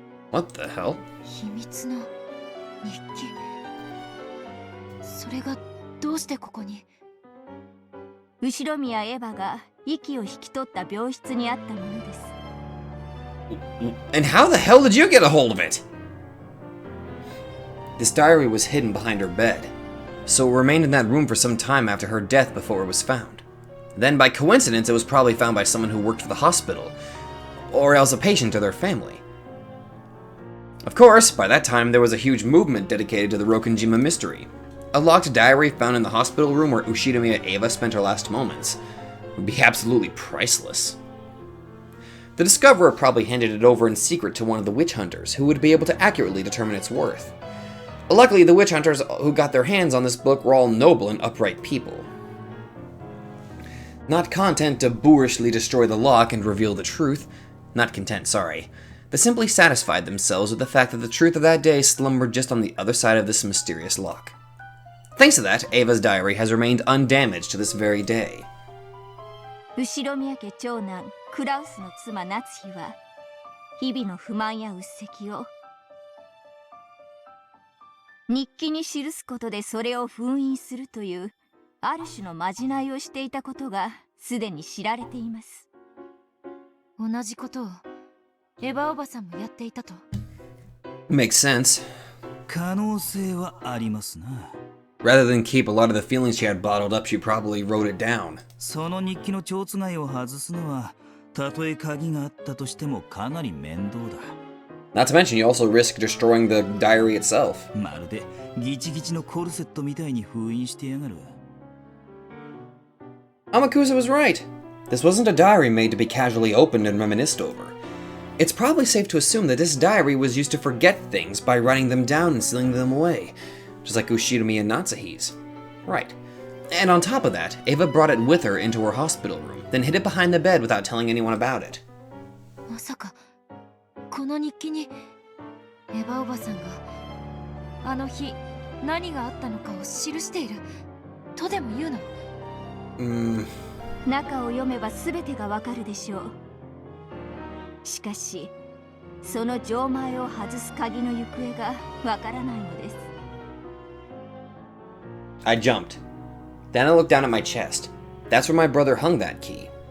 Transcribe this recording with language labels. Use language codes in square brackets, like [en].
[en] What the hell? [ja] 秘密の日記。それがどうしてここに？後宮エヴァが息を引き取った病室にあったものです。 [en] And how the hell did you get a hold of it? This diary was hidden behind her bed, so it remained in that room for some time after her death before it was found. Then, by coincidence, it was probably found by someone who worked for the hospital, or else a patient or their family. Of course, by that time, there was a huge movement dedicated to the Rokenjima mystery. A locked diary found in the hospital room where Ushinomiya Eva spent her last moments would be absolutely priceless. The discoverer probably handed it over in secret to one of the witch hunters, who would be able to accurately determine its worth. Luckily, the witch hunters who got their hands on this book were all noble and upright people. Not content to boorishly destroy the lock and reveal the truth, not content, sorry, they simply satisfied themselves with the fact that the truth of that day slumbered just on the other side of this mysterious lock. Thanks to that, Ava's diary has remained undamaged to this very day. [ja] 後宮家長男クラウスの妻夏妃は日々の不満や鬱積を日記に記すことでそれを封印するというある種のまじないをしていたことがすでに知られています。同じことをエヴァおばさんもやっていたと。 [en] Makes sense. [ja] 可能性はありますな。 [en] Rather than keep a lot of the feelings she had bottled up, she probably wrote it down. [ja] その日記の蝶つがいを外すのは、たとえ鍵があったとしてもかなり面倒だ。 [en] Not to mention, you also risk destroying the diary itself. [ja] まるでギチギチのコルセットみたいに封印してやがる。 [en] Amakusa was right. This wasn't a diary made to be casually opened and reminisced over. It's probably safe to assume that this diary was used to forget things by writing them down and sealing them away, just like Ushirumi and Natsuhi's. Right. And on top of that, Eva brought it with her into her hospital room, then hid it behind the bed without telling anyone about it. [ja] まさかこの日記にエヴァおばさんがあの日何があったのかを記しているとでも言うの？中を読めば全てがわかるでしょう。しかしその錠前を外す鍵の行方がわからないのです。 [en] I jumped. Then I looked down at my chest. That's where my brother hung that key.